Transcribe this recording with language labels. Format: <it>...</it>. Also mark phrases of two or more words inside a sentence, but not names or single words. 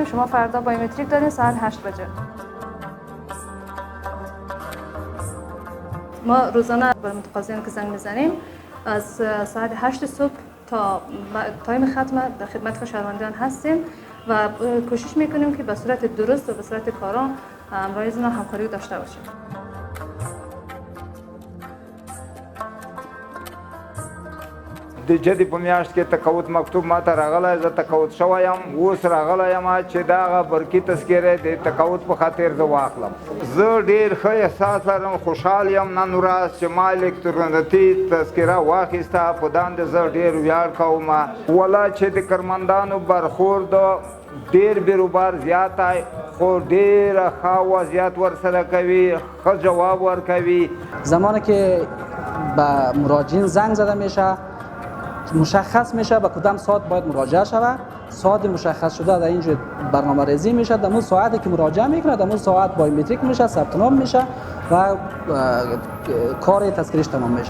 <fa>شما فردا بایومتریک دارین ساعت 8 بجه. ما روزانه به متقاضیان که زنگ میزنیم از ساعت 8 صبح تا تایم ختم در خدمت شهروندان هستیم و کوشش میکنیم که به صورت درست و به صورت کارا همراه از اونا همکاری داشته باشیم.</fa> <ps>د جدي په میاشت کې تقاعد مکتوب ماته راغلی، زه تقاعد شوی یم، اوس راغلی یم چې دغه برقي تذکره د تقاعد په خاطر زه واخلم. زه ډېر ښه احساس لرم، خوشحال یم نن ورځ چې ما الکترونیکي تذکره واخیسته. په داندې زه ډېر ویاړ کوم. ولا چې د کارمندانو برخورد ډېر بیروبار زیات دی، خو ډېره ښه وضعیت ورسره کوي، ښه جواب ورکوي.</ps> <fa>زمانی که به مراجعین زنگ زده میشه مشخص میشه به کدام ساعت باید مراجعه شود. ساعت مشخص شده در اینجا برنامه ریزی میشه. در اون ساعتی که مراجعه میکنه در اون ساعت بایومتریک میشه، ثبت نام میشه و کار تذکرهش تمام میشه.</fa>